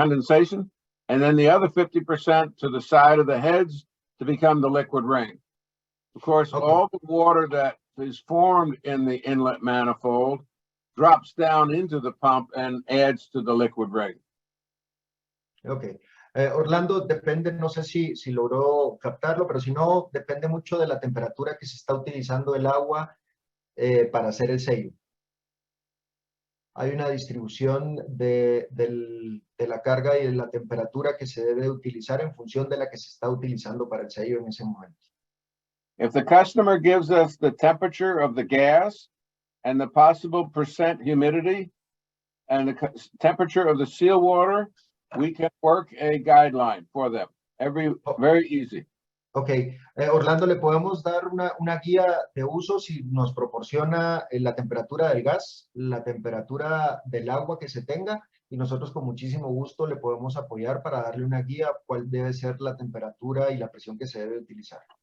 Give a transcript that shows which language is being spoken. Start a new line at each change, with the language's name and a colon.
English: And then the other 50% to the side of the heads to become the liquid ring. Of course, Okay. All the water that is formed in the inlet manifold drops down into the pump and adds to the liquid ring. Okay.
Spanish: Orlando, depende, no sé si logró captarlo, pero si no, depende mucho de la temperatura que se está utilizando el agua para hacer el sello. Hay una distribución de la carga y de la temperatura que se debe utilizar en función de la que se está utilizando para el sello en ese momento.
English: If the customer gives us the temperature of the gas and the possible percent humidity and the temperature of the seal water, we can work a guideline for them. Very easy.
Spanish: Ok, Orlando, le podemos dar una guía de uso si nos proporciona la temperatura del gas, la temperatura del agua que se tenga, y nosotros con muchísimo gusto le podemos apoyar para darle una guía cuál debe ser la temperatura y la presión que se debe utilizar.